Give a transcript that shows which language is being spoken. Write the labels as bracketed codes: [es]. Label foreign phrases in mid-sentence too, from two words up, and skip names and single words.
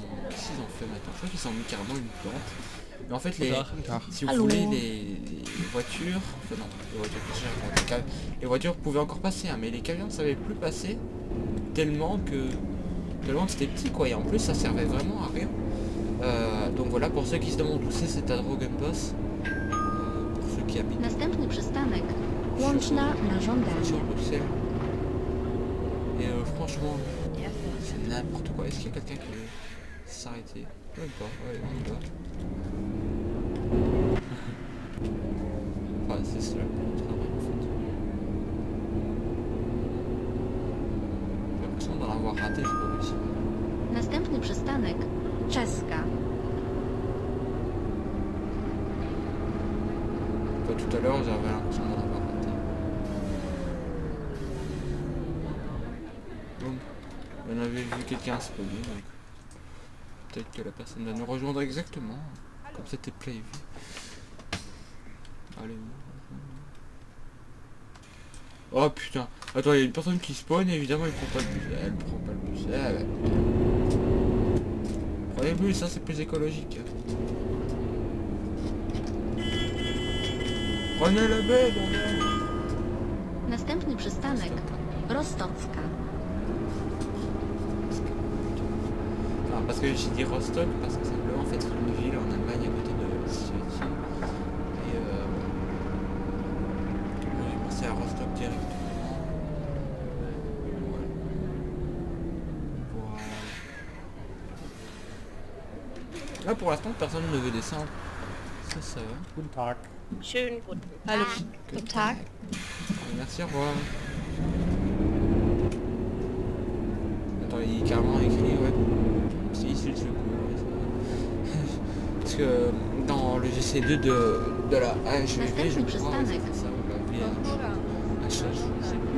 [fr] Qu'est-ce qu'ils ont fait maintenant? Je crois qu'ils ont mis carrément une plante. Mais en fait, si vous voulez, les voitures... Enfin non, les voitures pouvaient encore passer, hein, mais les camions ne savaient plus passer tellement que c'était petit, quoi. Et en plus, ça servait vraiment à rien. Donc voilà, pour ceux qui se demandent où c'est à Drogen Boss. Pour ceux qui habitent [pl] Następny przystanek Łączna na żądanie. [fr] sur Bruxelles. Et franchement, c'est n'importe quoi. Est-ce qu'il y a quelqu'un qui veut s'arrêter? Même pas, ouais, on y va. Enfin, c'est cela le travail en fait. J'ai l'impression d'en avoir raté, c'est pas possible. [pl] Następny przystanek Czeska. [fr] Tout à l'heure, j'avais l'impression d'en avoir raté. Bon, on avait vu quelqu'un spawner, donc peut-être que la personne va nous rejoindre exactement, comme c'était prévu. Allez. Oh putain, attends, il y a une personne qui spawn et évidemment il prend pas le bus. Elle prend pas le bus. Ah, ouais. Prenez le bus, ça c'est plus écologique. Prenez le baie, bordel. [pl] Następny przystanek Rostocka. [fr] Non, parce que j'ai dit Rostock, parce que simplement en fait c'est une ville en Allemagne à côté de Szczecin. Et j'ai pensé à Rostock directement. Voilà. Là pour l'instant personne ne veut descendre. Ça va. [de] Guten Tag. Schönen guten Hallo. Tag. Guten Tag. [fr] Merci, au revoir. Attends, il est carrément écrit, ouais. C'est ici le secours. Ouais, parce que dans le GC2 de la HVP, je crois, ouais, c'était ça, ou la VH, je sais plus.